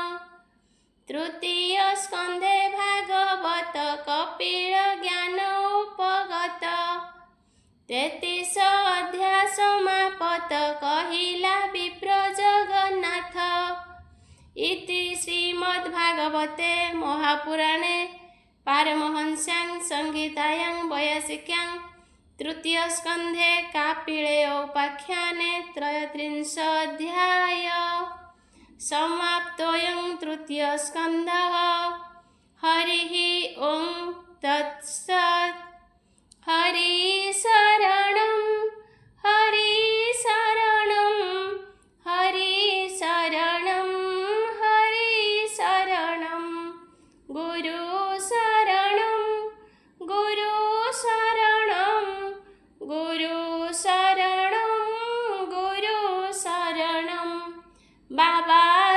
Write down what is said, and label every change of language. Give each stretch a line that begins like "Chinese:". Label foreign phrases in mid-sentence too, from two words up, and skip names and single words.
Odia: ତୃତୀୟ ସ୍କନ୍ଧେ ଭାଗବତ କପିଳ ଜ୍ଞାନ ଉପଗତ 33 ଅଧ୍ୟାୟ ସମାପତ କହିଲା ବିପ୍ର ଜଗନ୍ନାଥ
Sanskrit: इति श्रीमद्भागवते महापुराणे पारमहंस्यां संहितायां वैयासिक्यां तृतीय स्कन्धे कापिले उपाख्याने 33 अध्याय समाप्तोऽयं तृतीय स्कन्धः हरिः ओं तत्सत् हरि शरणं हरि शरणं हरि शरणं हरि शरणं गुरु शरणं गुरु शरणं गुरु शरणं गुरु शरणं बाबा